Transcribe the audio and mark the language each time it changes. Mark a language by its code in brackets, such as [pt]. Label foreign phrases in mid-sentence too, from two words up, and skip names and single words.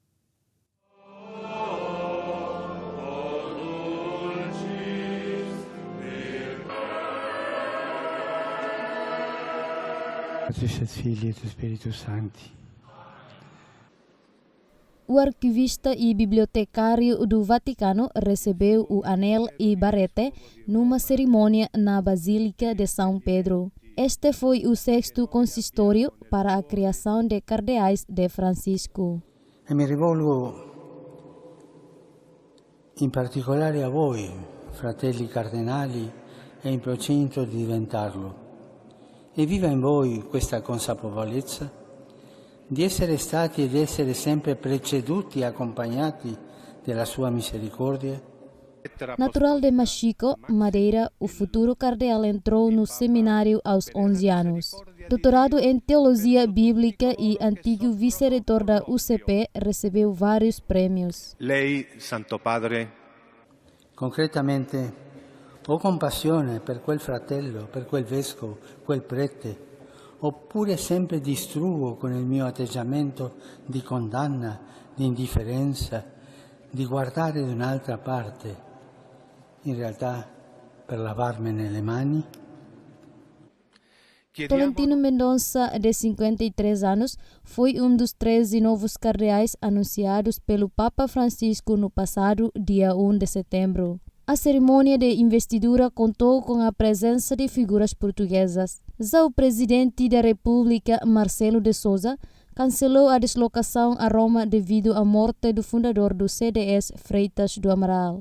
[pt] O arquivista e bibliotecário do Vaticano recebeu o anel e barrete numa cerimônia na Basílica de São Pedro. Este foi o 6º consistório para a criação de cardeais de Francisco. [it] E mi rivolgo in particolare a voi, fratelli cardinali, e in procinto di diventarlo. E viva in voi questa consapevolezza di essere stati ed essere sempre preceduti e accompagnati della sua misericordia. [pt] Natural de Machico, Madeira, o futuro cardeal entrou no seminário aos 11 anos. Doutorado em Teologia Bíblica e antigo vice-reitor da UCP, recebeu vários prêmios. [it] Lei, Santo Padre. Concretamente, ho compassione per quel fratello, per quel vescovo, quel prete, oppure sempre distruggo con il mio atteggiamento di condanna, di indifferenza, di guardare da un'altra parte, in realtà per lavarmene le mani? [pt] Tolentino Mendonça, de 53 anos, foi um dos 13 novos cardeais anunciados pelo Papa Francisco no passado dia 1 de setembro. A cerimônia de investidura contou com a presença de figuras portuguesas. Já o presidente da República, Marcelo de Sousa, cancelou a deslocação a Roma devido à morte do fundador do CDS, Freitas do Amaral.